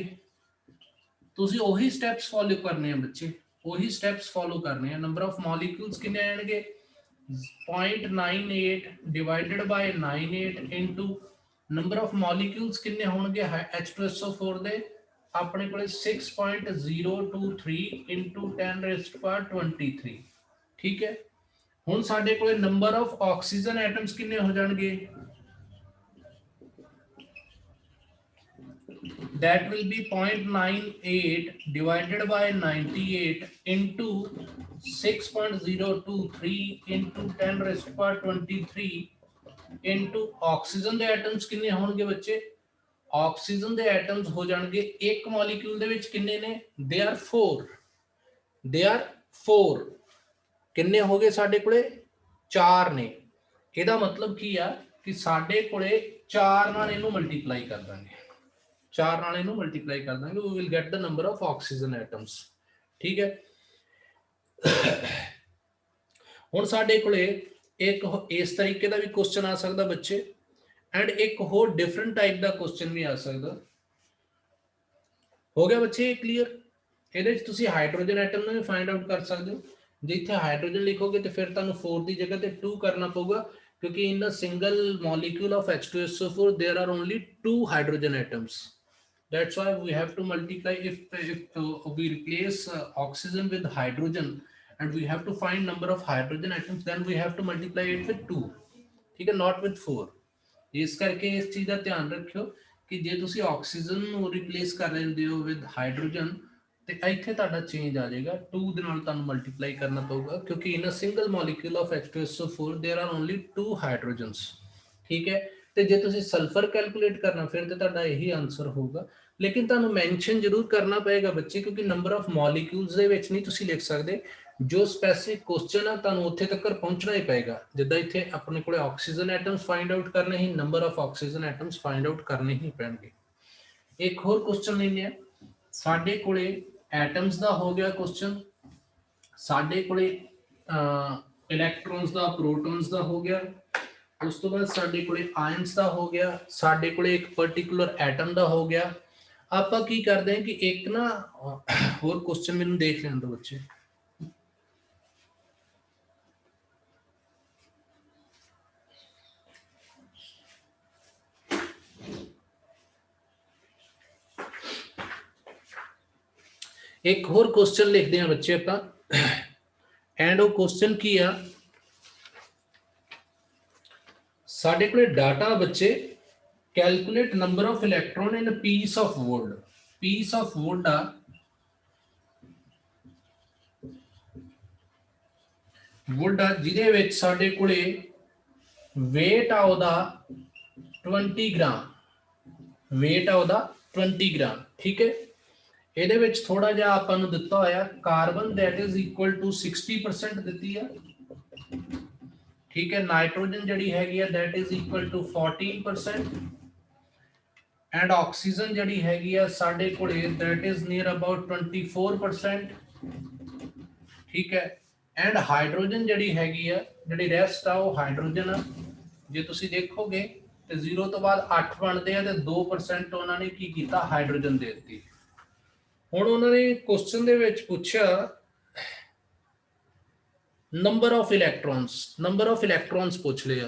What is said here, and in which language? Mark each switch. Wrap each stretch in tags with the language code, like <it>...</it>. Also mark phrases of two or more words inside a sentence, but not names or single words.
<pa>ਤੁਸੀਂ ਉਹੀ</pa> <en>steps follow</en> <pa>ਕਰਨੇ ਆ ਬੱਚੇ,</pa> <en>number of molecules</en> <pa>ਕਿੰਨੇ ਆਣਗੇ, 0.98</pa> <en>divided by 98 into number of molecules</en> <pa>ਕਿੰਨੇ ਹੋਣਗੇ H2SO4 ਦੇ, ਆਪਣੇ ਕੋਲੇ 6.023 ਇਨਟੂ 10⁻23, ਠੀਕ ਹੈ। ਹੁਣ ਸਾਡੇ ਕੋਲੇ</pa> <en>number of oxygen atoms</en> <pa>ਕਿੰਨੇ ਹੋ ਜਾਣਗੇ,</pa> <en>that will be 0.98 divided by 98 into 6.023 into 10⁻23 into</en> <pa>ਆਕਸੀਜਨ ਦੇ ਐਟਮਸ ਕਿੰਨੇ ਹੋਣਗੇ ਬੱਚੇ, ਆਕਸੀਜਨ ਦੇ ਐਟਮਸ ਹੋ ਜਾਣਗੇ ਇੱਕ ਮੋਲੀਕਿਊਲ ਦੇ ਵਿੱਚ ਕਿੰਨੇ ਨੇ,</pa> <en>they are 4</en> <pa>ਕਿੰਨੇ ਹੋ ਗਏ ਸਾਡੇ ਕੋਲੇ, 4 ਨੇ। ਇਹਦਾ ਮਤਲਬ ਕੀ ਆ ਕਿ ਸਾਡੇ ਕੋਲੇ 4 ਨਾਲ ਇਹਨੂੰ ਮਲਟੀਪਲਾਈ ਕਰ ਦਾਂਗੇ,</pa> <en>we will get the number of oxygen atoms,</en> <pa>ਠੀਕ ਹੈ। ਹੁਣ ਸਾਡੇ ਕੋਲੇ ਇੱਕ ਇਸ ਤਰੀਕੇ ਦਾ ਵੀ ਕੁਐਸਚਨ ਆ ਸਕਦਾ ਬੱਚੇ, ਐਂਡ ਇੱਕ ਹੋਰ</pa> <en>different type</en> <pa>ਦਾ ਕੁਐਸਚਨ ਵੀ ਆ ਸਕਦਾ। ਹੋ ਗਿਆ ਬੱਚੇ ਕਲੀਅਰ? ਇਹਦੇ ਵਿੱਚ ਤੁਸੀਂ</pa> <en>hydrogen atom</en> <pa>ਨੂੰ ਵੀ</pa> <en>find out</en> <pa>ਕਰ ਸਕਦੇ ਹੋ। ਜੇ ਇੱਥੇ ਹਾਈਡਰੋਜਨ ਲਿਖੋਗੇ ਤੇ ਫਿਰ ਤੁਹਾਨੂੰ 4 ਦੀ ਜਗ੍ਹਾ ਤੇ 2 ਕਰਨਾ ਪਊਗਾ, ਕਿਉਂਕਿ</pa> <en>in a single molecule of H2SO4 there are only 2 hydrogen atoms. That's why we have to multiply. If we replace oxygen with hydrogen and we have to find number of hydrogen atoms, then we have to multiply it with 2,</en> <pa>ਠੀਕ ਹੈ,</pa> <en>not with 4।</en> <pa>ਇਸ ਕਰਕੇ ਇਸ ਚੀਜ਼ ਦਾ ਧਿਆਨ ਰੱਖਿਓ ਕਿ ਜੇ ਤੁਸੀਂ ਆਕਸੀਜਨ ਨੂੰ ਰਿਪਲੇਸ ਕਰ ਰਹੇ ਹੋ</pa> <en>with hydrogen</en> <pa>ਤੇ ਇੱਥੇ ਤੁਹਾਡਾ ਚੇਂਜ ਆ ਜਾਏਗਾ, 2 ਦੇ ਨਾਲ ਤੁਹਾਨੂੰ ਮਲਟੀਪਲਾਈ ਕਰਨਾ ਪਊਗਾ, ਕਿਉਂਕਿ</pa> <en>in a single molecule of H2SO4 there are only 2 hydrogens,</en> <pa>ਠੀਕ ਹੈ। ਤੇ ਜੇ ਤੁਸੀਂ ਸਲਫਰ ਕੈਲਕੂਲੇਟ ਕਰਨਾ ਫਿਰ ਤੇ ਤੁਹਾਡਾ ਇਹੀ ਆਨਸਰ ਹੋਊਗਾ, ਲੇਕਿਨ ਤੁਹਾਨੂੰ ਮੈਂਸ਼ਨ ਜ਼ਰੂਰ ਕਰਨਾ ਪਏਗਾ ਬੱਚੇ, ਕਿਉਂਕਿ</pa> <en>number of molecules</en> <pa>ਦੇ ਵਿੱਚ ਨਹੀਂ ਤੁਸੀਂ ਲਿਖ ਸਕਦੇ, ਜੋ</pa> <en>specific question</en> <pa>ਆ ਤੁਹਾਨੂੰ ਉੱਥੇ ਤੱਕ ਪਹੁੰਚਣਾ ਹੀ ਪਏਗਾ। ਜਿੱਦਾਂ ਇੱਥੇ ਆਪਣੇ ਕੋਲੇ</pa> <en>oxygen atoms find out</en> <pa>ਕਰਨੇ ਹੀ,</pa> <en>number of oxygen atoms find out</en> <pa>ਕਰਨੇ ਹੀ ਪੈਣਗੇ। ਇੱਕ ਹੋਰ ਕੁਐਸਚਨ ਲੈਂਦੇ ਆ, ਸਾਡੇ ਕੋਲੇ ਐਟਮਸ ਦਾ ਹੋ ਗਿਆ ਕੁਐਸਚਨ, ਸਾਡੇ ਕੋਲੇ ਇਲੈਕਟ੍ਰੋਨਸ ਦਾ, ਪ੍ਰੋਟੋਨਸ ਦਾ ਹੋ ਗਿਆ, ਉਸ ਤੋਂ ਬਾਅਦ ਸਾਡੇ ਕੋਲੇ ਆਇਨਸ ਦਾ ਹੋ ਗਿਆ, ਸਾਡੇ ਕੋਲੇ ਇੱਕ</pa> <en>particular atom</en> <pa>ਦਾ ਹੋ ਗਿਆ। ਆਪਾਂ ਕੀ ਕਰਦੇ ਹਾਂ ਕਿ ਇੱਕ ਨਾ ਹੋਰ ਕੁਐਸਚਨ ਮੈਨੂੰ ਦੇਖ ਲੈਣ ਦਿਓ ਬੱਚੇ। ਇੱਕ ਹੋਰ ਕੁਐਸਚਨ</pa> <hi>लिखते हैं</hi> <pa>ਬੱਚੇ ਅਪਣਾ, ਐਂਡ ਵੋ ਕੁਐਸਚਨ ਕੀ ਆ ਸਾਡੇ ਕੋਲੇ ਡਾਟਾ ਬੱਚੇ</pa> <en>calculate number of electron in piece of wood. piece of wood</en> <pa>ਆ ਵੁਡ ਆ ਜਿਹਦੇ ਵਿੱਚ ਸਾਡੇ ਕੋਲੇ ਵੇਟ ਆ ਓਦਾ 20 ਗ੍ਰਾਮ, ਵੇਟ ਆ ਓਦਾ 20 ਗ੍ਰਾਮ, ਠੀਕ ਹੈ। ਇਹਦੇ ਵਿੱਚ ਥੋੜਾ ਜਿਹਾ ਆਪਾਂ ਨੂੰ ਦਿੱਤਾ ਹੋਇਆ ਕਾਰਬਨ</pa> <en>that is equal to 60%</en> <pa>ਦਿੱਤੀ ਆ, ਠੀਕ ਹੈ। ਨਾਈਟ੍ਰੋਜਨ ਜਿਹੜੀ ਹੈਗੀ ਆ</pa> <en>that is equal to 14%</en> <pa>ਐਂਡ ਆਕਸੀਜਨ ਜਿਹੜੀ ਹੈਗੀ ਆ ਸਾਡੇ ਕੋਲੇ</pa> <en>that is near about 24%,</en> <pa>ਠੀਕ ਹੈ। ਐਂਡ ਹਾਈਡਰੋਜਨ ਜਿਹੜੀ ਹੈਗੀ ਆ, ਜਿਹੜੀ ਰੈਸਟ ਆ ਉਹ ਹਾਈਡਰੋਜਨ ਆ। ਜੇ ਤੁਸੀਂ ਦੇਖੋਗੇ ਤੇ 0 ਤੋਂ ਬਾਅਦ 8 ਬਣਦੇ ਆ ਤੇ 2% ਉਹਨਾਂ ਨੇ ਕੀ ਕੀਤਾ, ਹਾਈਡਰੋਜਨ ਦੇ ਦਿੱਤੀ। ਹੁਣ ਉਹਨਾਂ ਨੇ ਕੁਐਸਚਨ ਦੇ ਵਿੱਚ ਪੁੱਛਿਆ</pa> <en>number of electrons, number of electrons</en> <pa>ਪੁੱਛ ਲਿਆ।</pa>